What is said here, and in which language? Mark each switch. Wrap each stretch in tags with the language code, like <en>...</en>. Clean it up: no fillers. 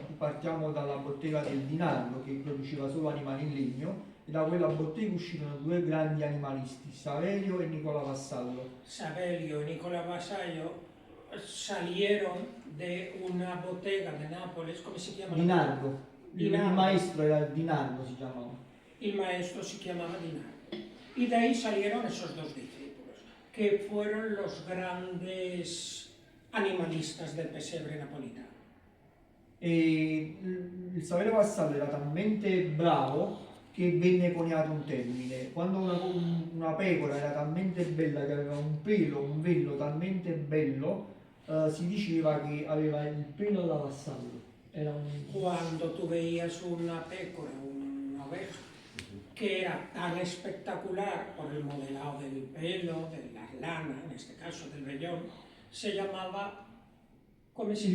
<it>Partiamo dalla bottega del Dinardo, che produceva solo animali in legno, e da quella bottega uscirono due grandi animalisti, Savelio e Nicola Vassallo.</it> <es>Savelio e Nicola Vassallo salieron de una bottega de Nápoles,</es> <it>come si chiama? Dinardo. Il maestro era Dinardo, si chiamava. Il maestro si chiamava Dinardo.</it> <es>Y de ahí salieron esos dos discípulos, que fueron los grandes animalistas del pesebre napolitano.</es> <it>E il Savelio Vassallo era talmente bravo che venne coniato un termine. Quando una pecora era talmente bella che aveva un pelo, un vello talmente bello, si diceva che aveva il pelo da vassallo.</it> <es>Cuando tú veías una pécora, una oveja, que era tan espectacular por el modelado del pelo, de la lana, en este caso del vellón, se llamaba,</es> <it>come si</it>